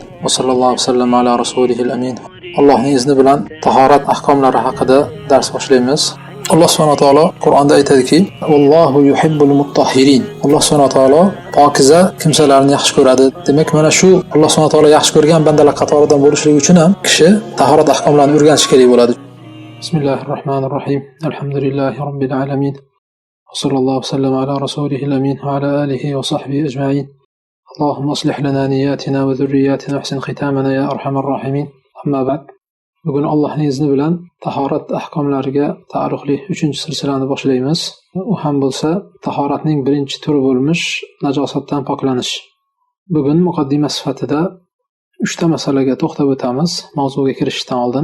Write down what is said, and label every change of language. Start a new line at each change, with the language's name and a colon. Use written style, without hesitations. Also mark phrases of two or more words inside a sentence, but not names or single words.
Arabic: وصلى الله وسلم على رسوله الأمين.
Uzbek: Allohning izni bilan tahorat ahkomlari haqida dars boshlaymiz.
Arabic: الله سبحانه وتعالى
Uzbek: Qur'onda aytadiki:
Arabic: "والله يحب المطهرين." الله سبحانه وتعالى
Uzbek: pokiza kimsalarni yaxshi ko'radi. Demak, mana shu
Arabic: الله سبحانه وتعالى
Uzbek: yaxshi ko'rgan bandalar qatoridan bo'lishligi uchun ham kishi tahorat ahkomlarini o'rganishi kerak bo'ladi.
Arabic: بسم الله الرحمن الرحيم. الحمد لله رب العالمين. وصلى الله وسلم على رسوله الأمين وعلى آله وصحبه أجمعين. اللهم أصلح لنا نياتنا وذرياتنا واحسن ختامنا يا أرحم الراحمين. أما بعد.
Uzbek: Bugun Allohning izni bilan tahorat ahkomlariga taalluqli 3-silsilani boshlaymiz. U ham bo'lsa tahoratning birinchi turi bo'lmish najosatdan poklanish. Bugun muqaddima sifatida 3 ta masalaga to'xtab o'tamiz mavzuga kirishdan oldin.